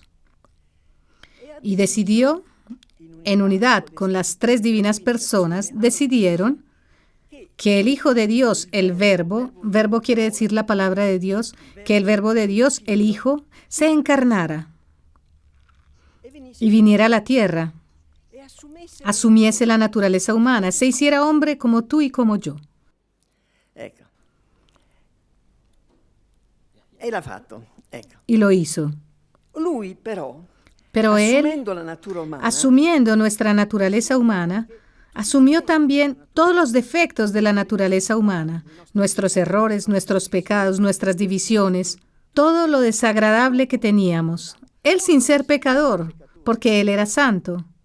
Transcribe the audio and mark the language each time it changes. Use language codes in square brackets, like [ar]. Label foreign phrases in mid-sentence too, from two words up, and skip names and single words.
[es] Y decidió, en unidad con las tres divinas personas, decidieron que el Hijo de Dios, el verbo quiere decir la palabra de Dios, que el verbo de Dios, el Hijo, se encarnara y viniera a la tierra, asumiese la naturaleza humana, se hiciera hombre como tú y como yo. [it] Ecco. E l'ha fatto. Ecco. [es] Y lo hizo. [it] Lui però, [es] Pero Él, [it] assumendo la natura umana, [es] asumiendo nuestra naturaleza humana, asumió también todos los defectos de la naturaleza humana, nuestros errores, nuestros pecados, nuestras divisiones, todo lo desagradable que teníamos. Él sin ser pecador, porque Él era santo.